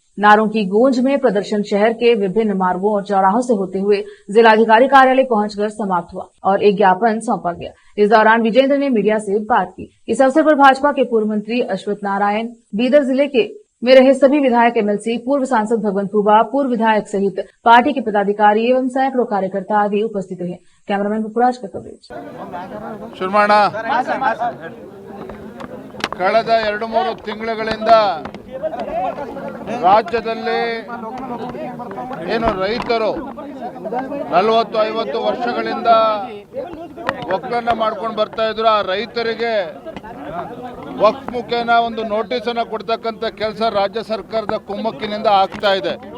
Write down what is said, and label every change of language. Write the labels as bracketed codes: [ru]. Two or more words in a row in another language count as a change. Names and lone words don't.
[hi] नारों की गूंज में प्रदर्शन शहर के विभिन्न मार्गों और चौराहों से होते हुए जिलाधिकारी कार्यालय पहुंचकर समाप्त हुआ और एक ज्ञापन सौंपा गया। इस दौरान विजेंद्र ने मीडिया से बात की। इस अवसर पर भाजपा के पूर्व मंत्री अश्वत्थ नारायण, बीदर जिले में रहे सभी विधायक, एमएलसी, पूर्व सांसद भगवंत फूबा, पूर्व विधायक सहित पार्टी के पदाधिकारी एवं सैकड़ों कार्यकर्ता आदि उपस्थित रहे। कैमरामैन पुखराज का कवरेज। [kn] ಕಳೆದ 2-3 ತಿಂಗಳುಗಳಿಂದ ರಾಜ್ಯದಲ್ಲಿ ಏನು ರೈತರು 40-50 ವರ್ಷಗಳಿಂದ ಒಕ್ಕಲನ್ನ ಮಾಡ್ಕೊಂಡು ಬರ್ತಾ ಇದ್ರು, ಆ ರೈತರಿಗೆ ವಕ್ಫ್ ಮುಖೇನ ಒಂದು ನೋಟಿಸ್ ಅನ್ನು ಕೊಡ್ತಕ್ಕಂಥ ಕೆಲಸ ರಾಜ್ಯ ಸರ್ಕಾರದ ಕುಮ್ಮಕ್ಕಿನಿಂದ ಆಗ್ತಾ ಇದೆ।